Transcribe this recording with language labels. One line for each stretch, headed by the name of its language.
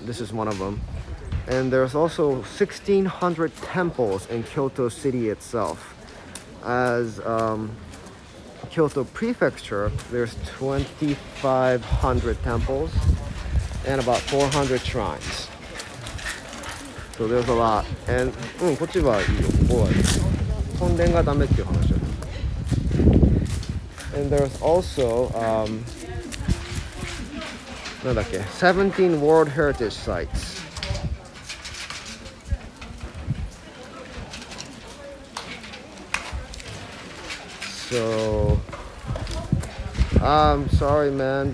English: This is one of them, and there's also 1,600 temples in Kyoto city itself. As Kyoto Prefecture, there's 2,500 temples and about 400 shrines. So there's a lot.
Japanese: And こっちはいいよ。ここはいい。本殿がダメっていう話だ。
English: And there's also
Japanese: なんだっけ
English: 17 World Heritage Sites. So, I'm sorry, man.